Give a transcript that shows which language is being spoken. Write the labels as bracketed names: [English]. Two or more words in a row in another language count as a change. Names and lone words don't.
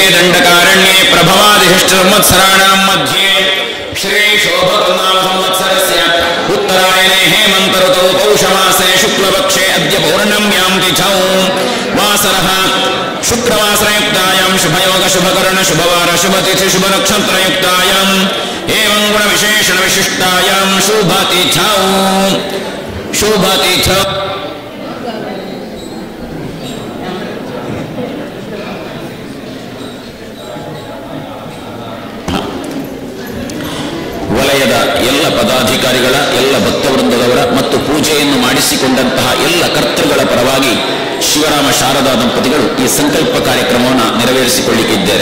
[Sanskrit] ದಂಡಕಾರಣ್ಯೇ ಪ್ರಭವಾದಿಷಷ್ಟ ಸಂವತ್ಸರಾಣಾಂ ಮಧ್ಯೆ ಶ್ರೀ ಶೋಭಕೃತನಾಮ ಸಂವತ್ಸರಸ್ಯ ಉತ್ತರಾಯಣೆ ಹೇಮಂತ ಋತೌ ಪೌಷಮಾಸೆ ಶುಕ್ಲಪಕ್ಷೆ ಅದ್ಯ ಪೌರ್ಣಮ್ಯಾಂ ತಿಥೌ ವಾಸರಃ ಶುಕ್ರವಾಸರಯುಕ್ತಾಯಾಂ ಶುಭಯೋಗ ಶುಭಕರ್ಣ ಶುಭವಾರ ಶುಭತಿಥಿ ಶುಭನಕ್ಷತ್ರಯುಕ್ತಾಯಾಂ ಏವಂ ಗುಣವಿಶೇಷಣ ವಿಶಿಷ್ಟಾಯಾಂ ಶುಭತಿಥೌ ಶುಭತಿಥೌ. [Kannada] ವಲಯದ ಎಲ್ಲ ಪದಾಧಿಕಾರಿಗಳ, ಎಲ್ಲ ಭಕ್ತವೃಂದದವರ ಮತ್ತು ಪೂಜೆಯನ್ನು ಮಾಡಿಸಿಕೊಂಡಂತಹ ಎಲ್ಲ ಕರ್ತೃಗಳ ಪರವಾಗಿ ಶಿವರಾಮ ಶಾರದಾ ದಂಪತಿಗಳು ಈ ಸಂಕಲ್ಪ ಕಾರ್ಯಕ್ರಮವನ್ನು ನೆರವೇರಿಸಿಕೊಳ್ಳಿಕ್ಕಿದ್ದಾರೆ.